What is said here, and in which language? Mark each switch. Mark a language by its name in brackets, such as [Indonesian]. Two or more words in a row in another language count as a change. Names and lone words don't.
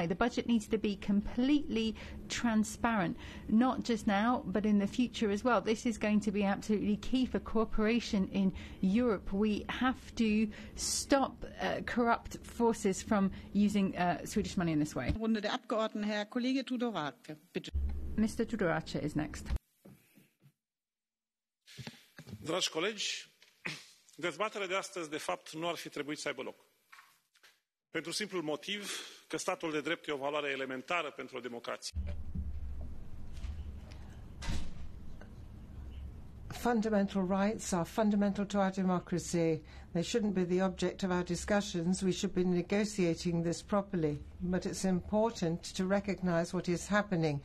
[English] The budget needs to be completely transparent, not just now, but in the future as well. This is going to be absolutely key for cooperation in Europe. We have to stop corrupt forces from using Swedish money in this way. [German] Runde der Abgeordneten, Herr Kollege Tudorache, bitte. [English] Mr. Tudorache is next. [Romanian] Dragi colegi, dezbaterea de astăzi, de fapt, nu ar fi trebuit să aibă loc. Pentru simplul motiv că statul de drept e o valoare elementară pentru o democrație. [English] Fundamental rights are fundamental to our democracy. They shouldn't be the object of our discussions. We should be negotiating this properly. But it's important to recognise what is happening.